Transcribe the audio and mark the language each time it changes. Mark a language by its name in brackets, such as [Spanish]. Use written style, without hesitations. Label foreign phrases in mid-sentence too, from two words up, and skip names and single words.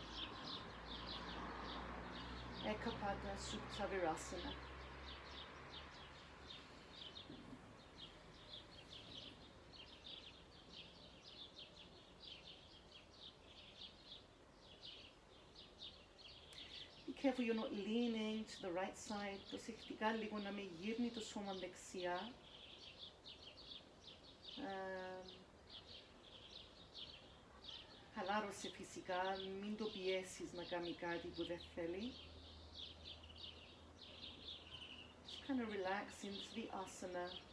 [English] Ekapada Supta Virasana. Be careful you're not leaning to the right side. [Greek] Προσεκτικά λίγο να με γύρνει το σώμα δεξιά. Χαλάρωσε φυσικά, μην το πιέσεις να κάνει κάτι που δεν θέλει. [English] Just kind of relax into the asana.